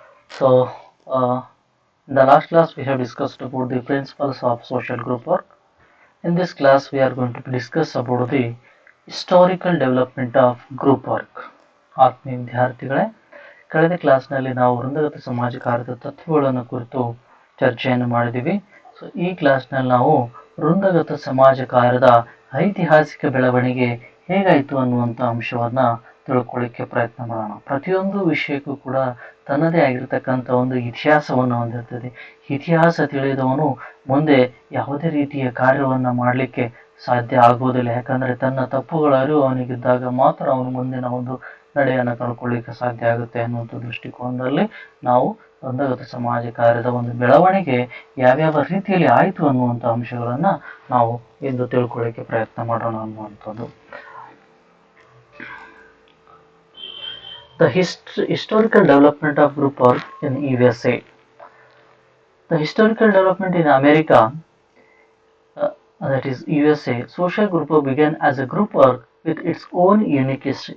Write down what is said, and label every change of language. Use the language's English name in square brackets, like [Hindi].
[English] So, in the last class we have discussed about the principles of social group work. In this class we are going to discuss about the historical development of group work. [Kannada] ಆತ್ಮೀಯ ವಿದ್ಯಾರ್ಥಿಗಳೇ, ಕಳೆದ ಕ್ಲಾಸ್ನಲ್ಲಿ ನಾವು ವೃಂದಗತ ಸಮಾಜ ಕಾರ್ಯದ ತತ್ವಗಳನ್ನು ಕುರಿತು ಚರ್ಚೆಯನ್ನು ಮಾಡಿದ್ದೀವಿ. ಸೊ ಈ ಕ್ಲಾಸ್ನಲ್ಲಿ ನಾವು ವೃಂದಗತ ಸಮಾಜ ಕಾರ್ಯದ ಐತಿಹಾಸಿಕ ಬೆಳವಣಿಗೆ ಹೇಗಾಯಿತು ಅನ್ನುವಂಥ ಅಂಶವನ್ನು ತಿಳ್ಕೊಳ್ಳಿಕ್ಕೆ ಪ್ರಯತ್ನ ಮಾಡೋಣ. ಪ್ರತಿಯೊಂದು ವಿಷಯಕ್ಕೂ ಕೂಡ ತನ್ನದೇ ಆಗಿರತಕ್ಕಂಥ ಒಂದು ಇತಿಹಾಸವನ್ನು ಹೊಂದಿರ್ತದೆ. ಇತಿಹಾಸ ತಿಳಿದವನು ಮುಂದೆ ಯಾವುದೇ ರೀತಿಯ ಕಾರ್ಯವನ್ನು ಮಾಡಲಿಕ್ಕೆ ಸಾಧ್ಯ ಆಗುವುದಿಲ್ಲ. ಯಾಕಂದರೆ ತನ್ನ ತಪ್ಪುಗಳ ಅರಿವು ಅವನಿಗಿದ್ದಾಗ ಮಾತ್ರ ಅವನು ಮುಂದಿನ ಒಂದು ನಡೆಯನ್ನು ಕಳ್ಕೊಳ್ಳಿಕ್ಕೆ ಸಾಧ್ಯ ಆಗುತ್ತೆ ಅನ್ನುವಂಥ ದೃಷ್ಟಿಕೋನದಲ್ಲಿ ನಾವು ವೃಂದಗತ ಸಮಾಜ ಕಾರ್ಯದ ಒಂದು ಬೆಳವಣಿಗೆ ಯಾವ್ಯಾವ ರೀತಿಯಲ್ಲಿ ಆಯಿತು ಅನ್ನುವಂಥ ಅಂಶಗಳನ್ನು ನಾವು ಇಂದು ತಿಳ್ಕೊಳ್ಳಿಕ್ಕೆ ಪ್ರಯತ್ನ ಮಾಡೋಣ ಅನ್ನುವಂಥದ್ದು. [English] The historical development of group work in USA. The historical development in America, that is USA, social group work began as a group work with its own unique history.